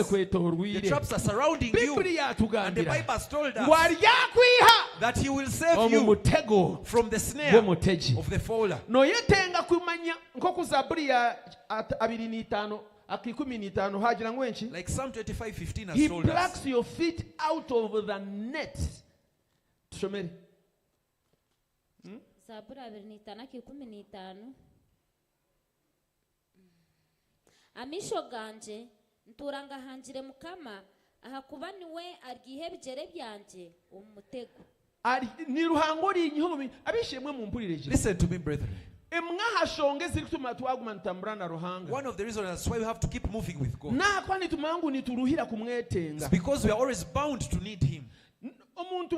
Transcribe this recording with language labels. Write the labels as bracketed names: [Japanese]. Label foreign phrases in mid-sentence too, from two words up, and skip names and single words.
[English] The traps are surrounding you, and the Bible has told us that He will save you from the snare of the fowler. Like Psalm 25:15 has He told us. plucks your feet out of the net. [Nyankole] Amisho ganje nturanga hanjire mukama ahakuba niwe argihe bijere byanje umutego. [English] Listen to me, brethren. One of the reasons why we have to keep moving with God is because we are always bound to need Him.